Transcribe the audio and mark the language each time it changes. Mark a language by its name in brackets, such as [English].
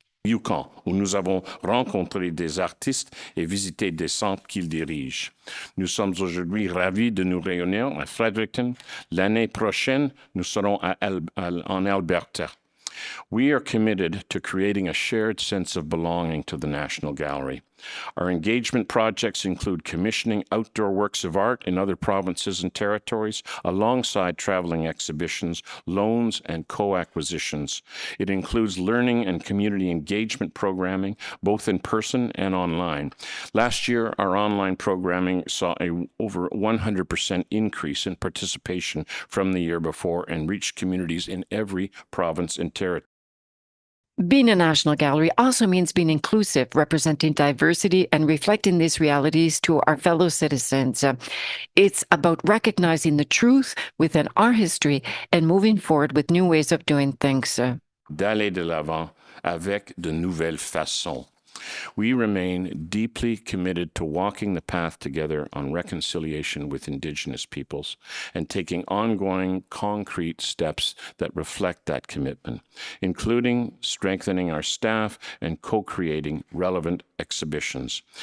[French] Yukon, où nous avons rencontré des artistes et visité des centres qu'ils dirigent. Nous sommes aujourd'hui ravis de nous réunir à Fredericton. L'année prochaine, nous serons en Alberta. [English] We are committed to creating a shared sense of belonging to the National Gallery. Our engagement projects include commissioning outdoor works of art in other provinces and territories, alongside traveling exhibitions, loans, and co-acquisitions. It includes learning and community engagement programming, both in person and online. Last year, our online programming saw a over 100% increase in participation from the year before and reached communities in every province and territory. Being a national gallery also means being inclusive, representing diversity and reflecting these realities to our fellow citizens. It's about recognizing the truth within our history and moving forward with new ways of doing things. [French] D'aller de l'avant avec de nouvelles façons. [English] We remain deeply committed to walking the path together on reconciliation with Indigenous peoples and taking ongoing concrete steps that reflect that commitment, including strengthening our staff and co-creating relevant exhibitions.